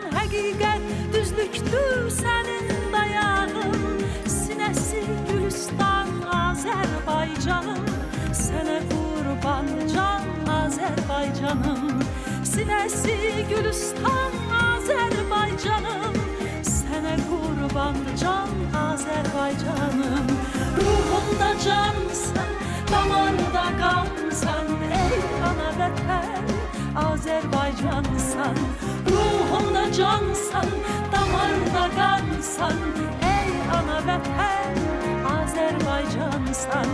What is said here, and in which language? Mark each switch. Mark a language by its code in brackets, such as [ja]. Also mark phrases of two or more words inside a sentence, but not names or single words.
[tr] Hakikat düzlüktür senin dayağın, sinesi gülistan Azerbaycanım. Sana kurban can Azerbaycanım, sinesi gülistan Azerbaycanım. Sana kurban can Azerbaycanım. [az] Ruhumda cansın, damarda kansan, ey ana vətən Azerbaycansan. Ruhumda cansan, damarda kansan, ey ana vətən Azerbaycansan.